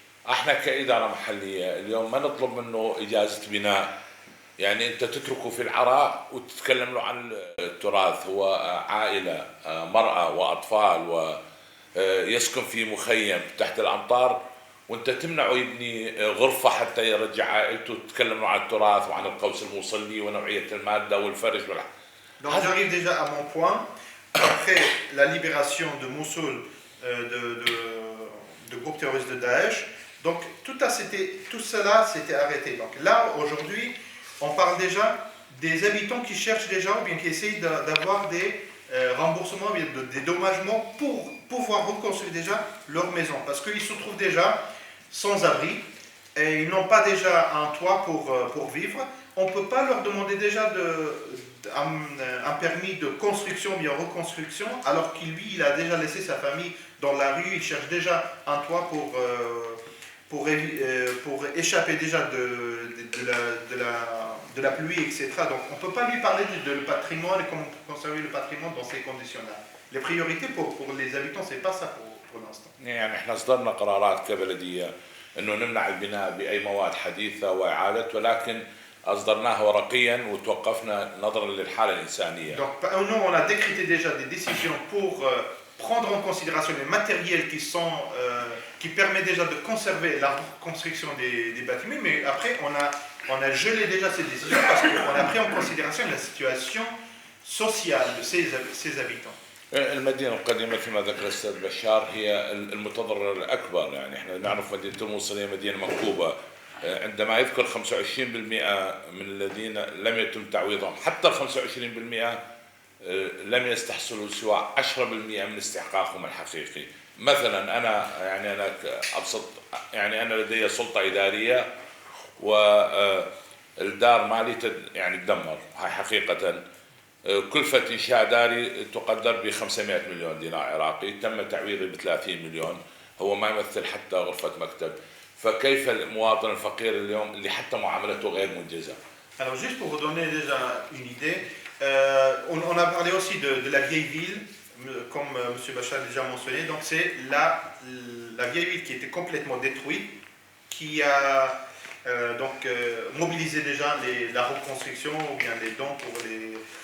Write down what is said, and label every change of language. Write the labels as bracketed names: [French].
[Arabic] احنا كإدارة محلية اليوم ما نطلب منه إجازة بناء، يعني انت تتركه في العراء وتتكلم له عن التراث. هو عائلة، مرأة وأطفال، ويسكن في مخيم تحت الأمطار، وانت تمنعه يبني غرفة حتى يرجع عائلته، تتكلم له عن التراث وعن القوس الموصلي ونوعية المادة والفرش [French] Donc j'arrive déjà à mon point. Après la libération de Mossoul de groupes terroristes de Daesh, donc tout cela s'était arrêté. Donc là, aujourd'hui, on parle déjà des habitants qui cherchent déjà, ou bien qui essayent d'avoir des remboursements, des dédommagements pour pouvoir reconstruire déjà leur maison. Parce qu'ils se trouvent déjà sans abri et ils n'ont pas déjà un toit pour vivre. On ne peut pas leur demander déjà un permis de construction, bien reconstruction, alors qu'il lui, il a déjà laissé sa famille dans la rue, il cherche déjà un toit pour échapper déjà de la pluie, etc. Donc on ne peut pas lui parler de patrimoine et comment conserver le patrimoine dans ces conditions-là. Les priorités pour les habitants, c'est pas ça pour l'instant. [Arabic] يعني احنا اصدرنا قرارات كبلدية انه نمنع البناء بأي مواد حديثة وإعادة، ولكن أصدرناها ورقيا وتوقفنا نظرا للحالة الإنسانية. [French] Donc nous on a décrété déjà des décisions pour prendre en considération les matériels qui permettent déjà de conserver la construction des bâtiments, mais après on a gelé déjà ces décisions parce qu'on a pris en considération la situation sociale de ces habitants. [Arabic] المدينة القديمة مثل ذكر الأستاذ بشار هي المتضرر الأكبر، يعني احنا نعرف مدينة الموصل هي مدينة منكوبة. عندما يذكر 25% من الذين لم يتم تعويضهم، حتى ال 25% لم يستحصلوا سوى 10% من استحقاقهم الحقيقي. مثلا أنا أبسط، يعني أنا لدي سلطة إدارية والدار مالي يعني تدمر، هاي حقيقة. كلفة إنشاء داري تقدر ب 500 مليون دينار عراقي، تم تعويضي ب 30 مليون، هو ما يمثل حتى غرفة مكتب. فكيف المواطن الفقير اليوم اللي حتى معاملته غير منجزة؟ [French] Alors juste pour vous donner déjà une idée, on a parlé aussi de la vieille ville, comme M. Bachar a déjà mentionné. Donc c'est la vieille ville qui était complètement détruite, qui a mobilisé déjà la reconstruction ou bien les dons pour les...